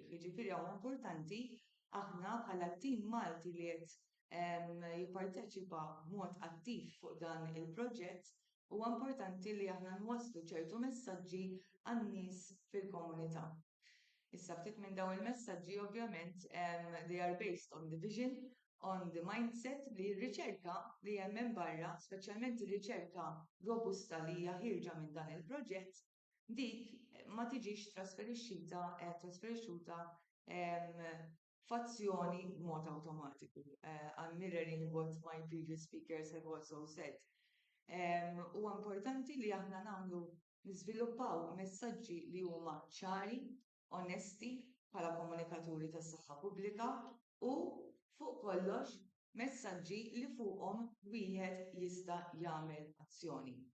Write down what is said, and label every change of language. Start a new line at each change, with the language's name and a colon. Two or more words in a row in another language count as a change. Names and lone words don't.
Maltese: Jiġifieri huwa importanti aħna bħala tim Malti li qed jipparteċipa b'mod attiv fuq dan il-proġett huwa importanti li aħna nwasslu ċertu messaġġi għan-nies fil-komunità. Issa ftit minn dawn il-messaġġi ovvjament
English: they are based on the vision, on the mindset
Maltese: li r-riċerka li hemm hemm barra, speċjalment ir-riċerka robusta li hija ħirġa minn dan il-proġett, dik ma tiġix trasferixxuta f'azzjoni b'mod awtomatiku.
English: I'm mirroring what my previous speakers have also said.
Maltese: Huwa importanti li aħna niżviluppaw messaġġi li huma ċari, onesti bħala komunikaturi tas-saħħa pubblika u fuq kollox messaġġi li fuqhom wieħed jista' jagħmel azzjoni.